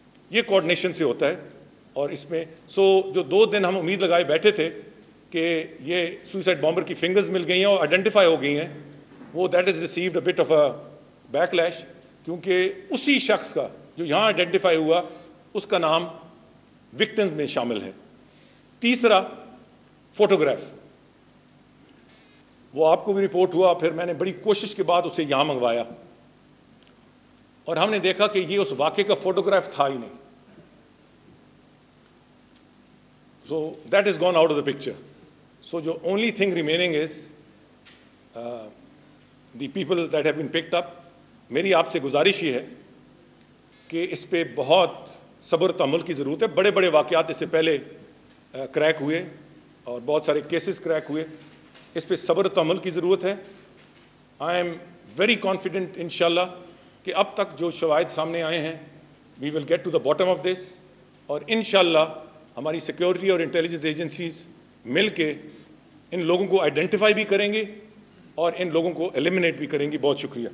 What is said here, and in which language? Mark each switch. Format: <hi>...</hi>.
<ur>یہ کوآرڈینیشن سے ہوتا ہے، اور اس میں جو 2 دن ہم امید لگائے بیٹھے تھے کہ یہ سوئسائڈ بامبر کی فنگرز مل گئی ہیں اور آئیڈینٹیفائی ہو گئی ہیں، وہ</ur> <en>that is received a bit of a backlash,</en> <ur>کیونکہ اسی شخص کا جو یہاں آئیڈینٹیفائی ہوا اس کا نام وکٹمز میں شامل ہے۔ تیسرا، فوٹوگراف، وہ آپ کو بھی رپورٹ ہوا، پھر میں نے بڑی کوشش کے بعد اسے یہاں منگوایا، اور ہم نے دیکھا کہ یہ اس واقعے کا فوٹوگراف تھا ہی نہیں۔</ur> <en>So that is gone out of the picture. So the only thing remaining is the people that have been picked up.</en> <ur>میری آپ سے گزارش یہ ہے کہ اس پہ بہت صبر تحمل کی ضرورت ہے۔ بڑے بڑے واقعات اس سے پہلے کریک ہوئے اور بہت سارے کیسز کریک ہوئے، اس پہ صبر تحمل کی ضرورت ہے۔</ur> <en>I am very confident</en> <ur>انشاءاللہ کہ اب تک جو شواہد سامنے آئے ہیں</ur> <en>we will get to the bottom of this,</en> <ur>اور انشاءاللہ ہماری سیکیورٹی اور انٹیلیجنس ایجنسیز مل کے ان لوگوں کو آئیڈینٹیفائی بھی کریں گے اور ان لوگوں کو ایلیمنیٹ بھی کریں گی۔ بہت شکریہ۔</ur>